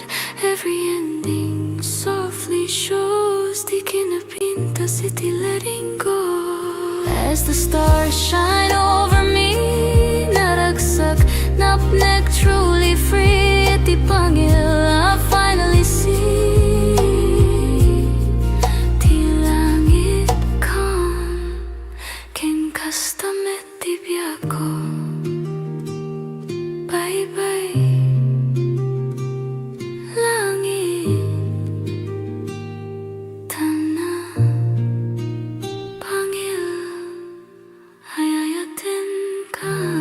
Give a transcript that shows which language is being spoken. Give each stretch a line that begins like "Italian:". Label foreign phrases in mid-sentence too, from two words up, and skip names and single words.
English: Every ending softly shows,
Iloko: di kinapintas iti
English: letting go. As the stars shine over me,
Iloko: naragsak, napnek,
English: truly free.
Iloko: Iti Pangil,
English: I finally see.
Iloko: Ti langit calm, ken kastamet ti biyako. Bye-bye, langit, Talna Pangil, ayayatin ka.